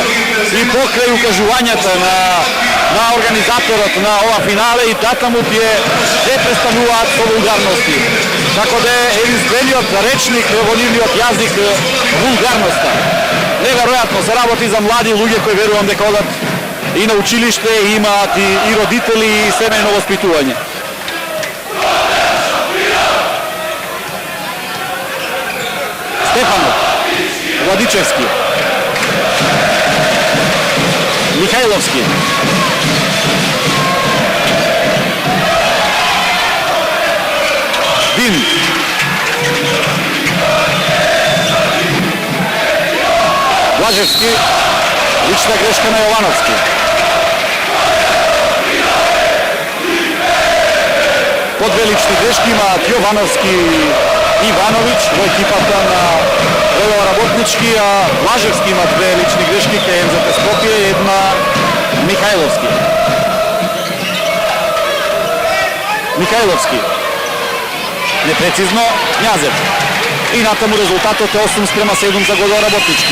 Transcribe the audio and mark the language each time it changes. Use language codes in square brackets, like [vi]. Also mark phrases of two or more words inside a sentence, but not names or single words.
[mk] И покрај укажувањата на организаторот на ова финале и татаму тие се представуваат со вулгарности. Така да е единствениот речник во нивниот јазик вулгарноста. Неверојатно се работи за млади луѓе кои верувам дека одат и на училиште, и имаат и родители и семејно воспитување. Stefanov, Vladičevski, Mihajlovski, Din. Blaževski. Lična greška na Jovanovski. Po dve lični greški imат Jovanovski i Ivanović, во екипата на Лево Работнички, а Blaževski има две лични грешки кај МЗТ Скопје и една Михајловски. Михајловски. Непрецизно Књазев. И натаму резултатот е 8:7 за Лево Работнички.